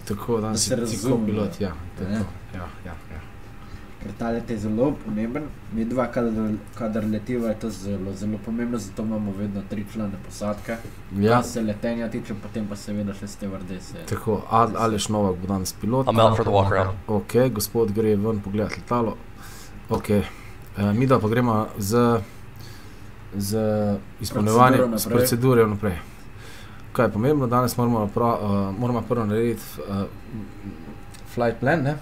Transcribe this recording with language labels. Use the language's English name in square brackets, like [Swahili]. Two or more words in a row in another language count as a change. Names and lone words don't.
[Slovenian] Tako, danes si kopilot, ja. Ja. Ker ta let je zelo pomemben. Midva, kadar letiva, je to zelo, zelo pomembno, zato imamo vedno 3 člane posadke. Ja. Se letenja tiče, potem pa seveda še stevardese. Tako, Aleš Novak bo danes pilot. [English] I'm out for the walk around. [Slovenian] Ok, gospod gre ven pogledati letalo. Ok, midva pa gremo z z izpolnjevanjem procedure naprej. Kaj je pomembno, danes moramo prvo narediti [English] flight plan, [Slovenian] ne?